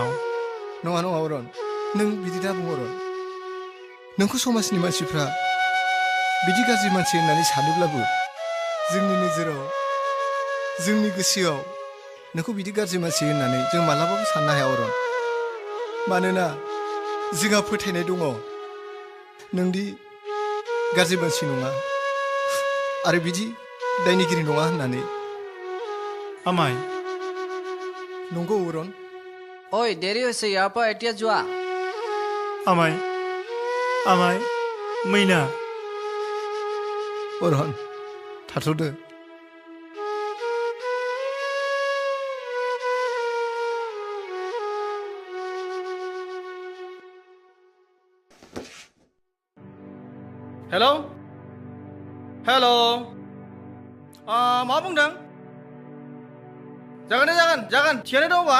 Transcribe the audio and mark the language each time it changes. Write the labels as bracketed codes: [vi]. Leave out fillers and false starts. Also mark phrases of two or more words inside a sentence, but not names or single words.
[brx] नङा नङा अरन नों बिदि दा बुं अरन नोंखौ समाजनि मानसिफ्रा बिदि गाज्रि मानसि होननानै सानोब्लाबो जोंनि नोजोराव जोंनि गोसोआव नोंखौ बिदि गाज्रि मानसि होननानै जों मालाबाबो साननो हाया अरन मानोना जोंहा फोथायनाय दङ नोंदि गाज्रि मानसि नङा आरो बिदि दायनिगिरि नङा होननानै आमाय नंगौ अरन [as] ঐ দেৰি হৈছে ইয়াৰ পৰা এতিয়া যোৱা [brx] आमाय आमाय मैना अरन थाथ'दो हेलौ हेलौ मा बुंदों जागोन दे जागोन थियानो दङबा